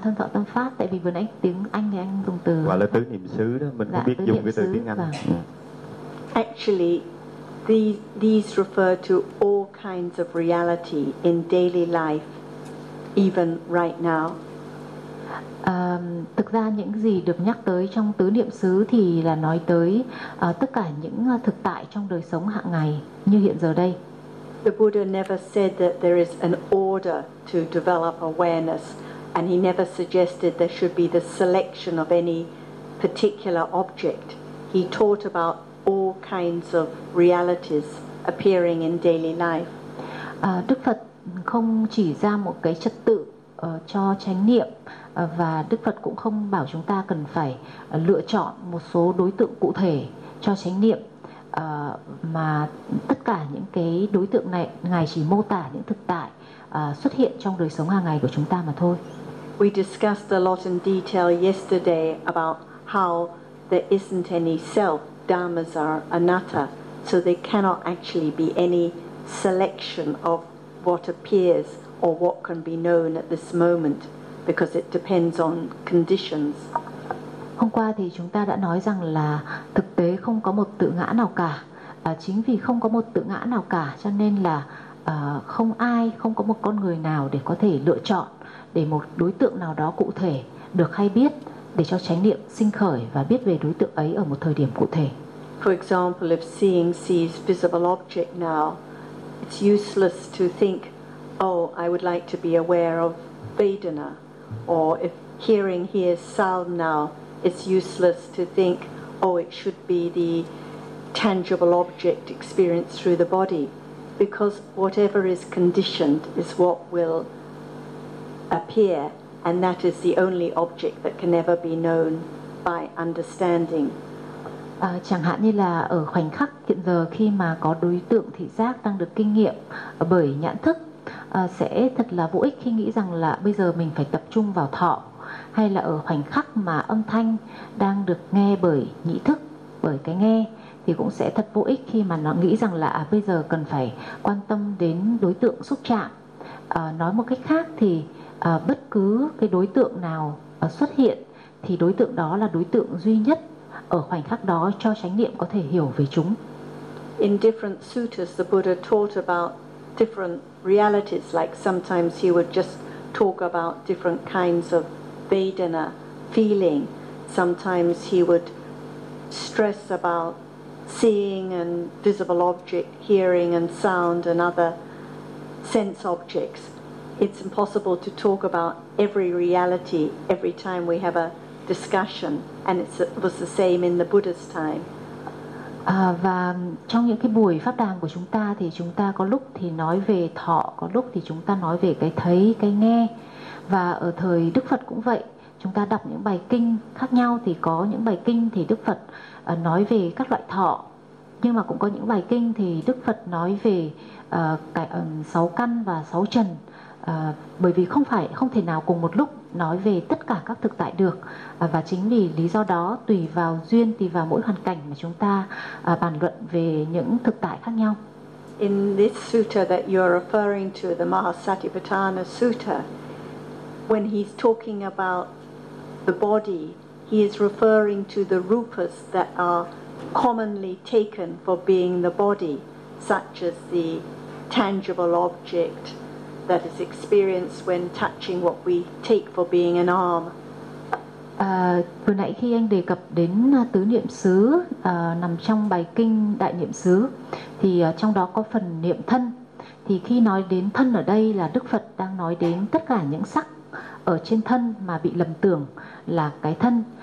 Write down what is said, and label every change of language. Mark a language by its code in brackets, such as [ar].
[vi] Thân thọ tâm pháp, tại vì vừa nãy tiếng Anh thì anh dùng từ gọi là tứ niệm xứ đó, mình không biết dùng cái từ tiếng Anh. [en] Actually, these refer to all kinds of reality in daily life, even right now. [vi] Thực ra những gì được nhắc tới trong tứ niệm xứ thì là nói tới tất cả những thực tại trong đời sống hàng ngày như hiện giờ đây. [en] The Buddha never said that there is an order to develop awareness, and he never suggested there should be the selection of any particular object. He taught about all kinds of realities appearing in daily life. [vi] Đức Phật không chỉ ra một cái trật tự cho chánh niệm, và Đức Phật cũng không bảo chúng ta cần phải lựa chọn một số đối tượng cụ thể cho chánh niệm, mà tất cả những cái đối tượng này ngài chỉ mô tả những thực tại xuất hiện trong đời sống hàng ngày của chúng ta mà thôi. [en] We discussed a lot in detail yesterday about how there isn't any self, dharmas are anatta, so there cannot actually be any selection of what appears or what can be known at this moment, because it depends on conditions. [vi] Hôm qua thì chúng ta đã nói rằng là thực tế không có một tự ngã nào cả. Chính vì không có một tự ngã nào cả, cho nên là không ai, không có một con người nào để có thể lựa chọn để một đối tượng nào đó cụ thể được hay biết để cho chánh niệm sinh khởi và biết về đối tượng ấy ở một thời điểm cụ thể. [en] For example, if seeing sees visible object now, it's useless to think, oh, I would like to be aware of Vedana. Or if hearing hears sound now, it's useless to think, oh, it should be the tangible object experienced through the body. Because whatever is conditioned is what will appear, and that is the only object that can never be known by understanding. [vi] Chẳng hạn như là ở khoảnh khắc hiện giờ khi mà có đối tượng thị giác đang được kinh nghiệm bởi nhãn thức, sẽ thật là vô ích khi nghĩ rằng là bây giờ mình phải tập trung vào thọ, hay là ở khoảnh khắc mà âm thanh đang được nghe bởi nhĩ thức, bởi cái nghe, thì cũng sẽ thật vô ích khi mà nó nghĩ rằng là bây giờ cần phải quan tâm đến đối tượng xúc chạm. Nói một cách khác thì bất cứ cái đối tượng nào xuất hiện thì đối tượng đó là đối tượng duy nhất ở khoảnh khắc đó cho chánh niệm có thể hiểu về chúng. [en] In different suttas, the Buddha taught about different realities, like sometimes he would just talk about different kinds of Vedana feeling. Sometimes he would stress about seeing and visible object, hearing and sound and other sense objects. It's impossible to talk about every reality every time we have a discussion, and it was the same in the Buddha's time. [vi] Và trong những cái buổi pháp đàm của chúng ta thì chúng ta có lúc thì nói về thọ, có lúc thì chúng ta nói về cái thấy, cái nghe. Và ở thời Đức Phật cũng vậy, chúng ta đọc những bài kinh khác nhau thì có những bài kinh thì Đức Phật nói về các loại thọ, nhưng mà cũng có những bài kinh thì Đức Phật nói về sáu căn và sáu trần, bởi vì không thể nào cùng một lúc nói về tất cả các thực tại được, và chính vì lý do đó tùy vào duyên, tùy vào mỗi hoàn cảnh mà chúng ta bàn luận về những thực tại khác nhau. [en] In this sutta that you're referring to, the Mahasatipatthana Sutta, when he's talking about the body, he is referring to the rupas that are commonly taken for being the body, such as the tangible object that is experienced when touching what we take for being an arm. [vi] Vừa nãy khi anh đề cập đến tứ niệm xứ nằm trong bài kinh Đại Niệm Xứ, thì trong đó có phần niệm thân. Thì khi nói đến thân ở đây là Đức Phật đang nói đến tất cả những sắc ở trên thân mà bị lầm tưởng là cái thân.